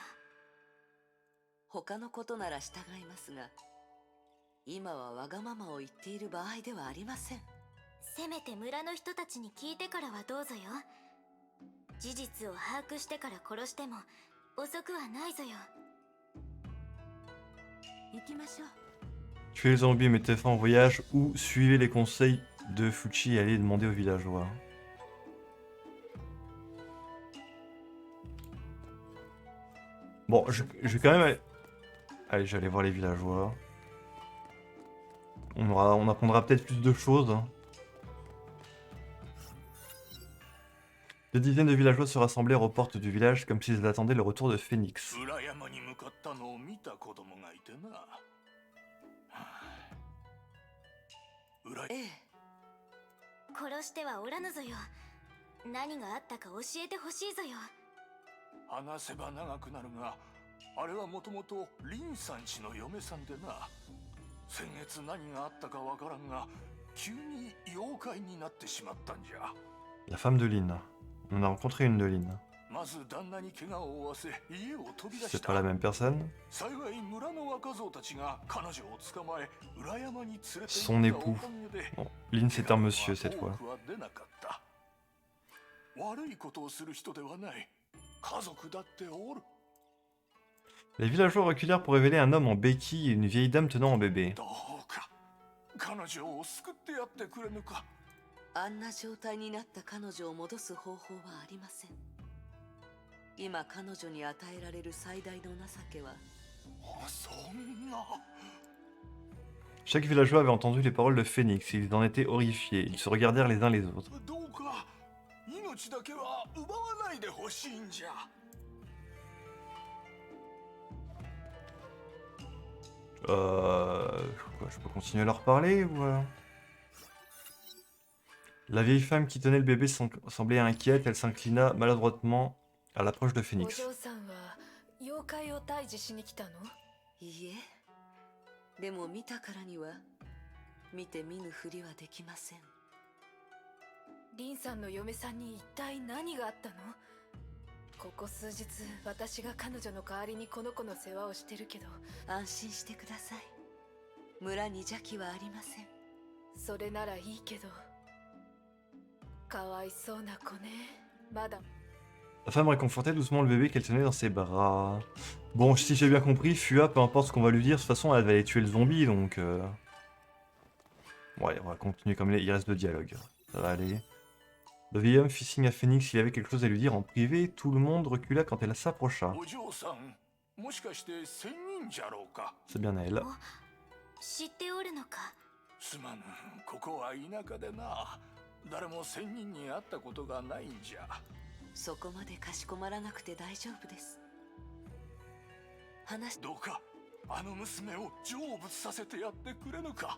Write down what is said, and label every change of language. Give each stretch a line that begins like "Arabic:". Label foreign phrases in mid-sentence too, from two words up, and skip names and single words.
Japanese: 他のことなら従いますが、今はわがままを言っている場合ではありません。せめて村の人たちに聞いてからはどうぞよ。事実を把握してから殺しても遅くはないぞよ。行きましょう。
French: Tuez les zombies, mettez fin au voyage ou suivez les conseils de Fuchi et allez demander aux villageois. Bon, je vais quand même aller... Allez, je vais aller voir les villageois. On apprendra peut-être plus de choses. Des dizaines de villageois se rassemblèrent aux portes du village comme s'ils attendaient le retour de Phénix.
Japanese: 裏山に向かったのを見た子供がいてな。はあ裏ええ、殺してはおらぬぞよ。何があったか教えてほしいぞよ。話せば長くなるが、あれはもともとリンさんちの嫁さんでな。先月何があったかわからんが、急に妖怪になってしまったんじゃ。
French: La femme de Lin. On a rencontré une de Lin.
Japanese: まず旦那に怪我を負わせ家を飛び出
French: C'est
Japanese: し
French: pas la
Japanese: た。
French: même personne.
Japanese: 幸い村の若造たちが彼女を捕まえ裏山に連れて行った
French: Son époux.
Japanese: おかげで
French: Bon, Lin c'est un monsieur cette
Japanese: 多
French: fois.
Japanese: くは出なかった。悪いことをする人ではない。家族だっておる。
French: Les villageois reculèrent pour révéler un homme en béquille et une vieille dame tenant un bébé.
Japanese: どうか彼女を救ってやってくれぬか。あんな状態になった彼女を戻す方法はありません。今彼女に与えられる最大の情けは、そんな。
French: Chaque villageois avait entendu les paroles de Phénix et ils en étaient horrifiés. Ils se regardèrent les uns les autres.
Japanese: どうか命だけは奪わないでほしいんじゃ。
French: Quoi, je peux continuer à leur parler ou La vieille femme qui tenait le bébé semblait inquiète, elle s'inclina maladroitement à l'approche de
Japanese: お
French: Phénix.
Japanese: 嬢さんは妖怪を退治しに来たの？いいえ、でも見たからには見て見ぬふりはできません。リンさんの嫁さんに一体何があったの？ ここ数日私が彼女の代わりにこの子の世話をしてるけど、安心してください。村に邪気はありません。それならいいけど、かわいそうな子ね。まだ
French: La femme réconfortait doucement le bébé qu'elle tenait dans ses bras. Bon, si j'ai bien compris, Fua, peu importe ce qu'on va lui dire, de toute façon, elle va aller tuer le zombie, donc... Ouais, on va continuer comme il reste de dialogue. Ça va aller. Le vieil homme fit signe à Phoenix qu'il avait quelque chose à lui dire en privé. Tout le monde recula quand elle s'approcha.
Japanese: お嬢さん、もしかして仙人じゃろうか。
French: C'est bien elle.
Japanese: 知っておるのか。すまぬ、ここは田舎でな。誰も仙人に会ったことがないんじゃ。そこまでかしこまらなくて大丈夫です。話どうかあの娘を成仏させてやってくれぬか。